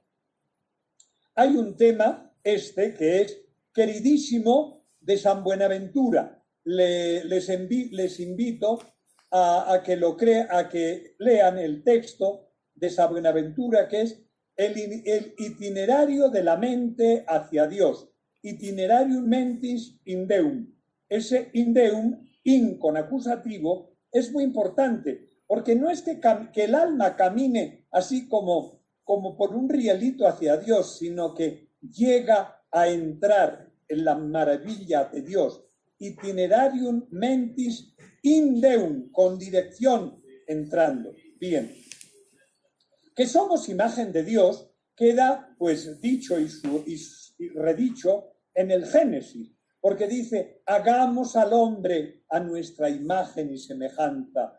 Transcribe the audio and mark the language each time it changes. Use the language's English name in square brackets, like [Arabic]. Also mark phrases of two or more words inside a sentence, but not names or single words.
[Spanish] Hay un tema que es queridísimo de San Buenaventura. Les invito a que lean el texto de San Buenaventura, que es el itinerario de la mente hacia Dios, [Latin] itinerarium mentis in Deum. [Spanish] Ese [Latin] in Deum, [Spanish] in con acusativo, es muy importante, porque no es que el alma camine así como por un rielito hacia Dios, sino que llega a entrar en la maravilla de Dios. [Latin] Itinerarium mentis in Deum, [Spanish] con dirección entrando. Bien. Que somos imagen de Dios queda pues dicho y redicho en el Génesis, porque dice, hagamos al hombre a nuestra imagen y semejanza.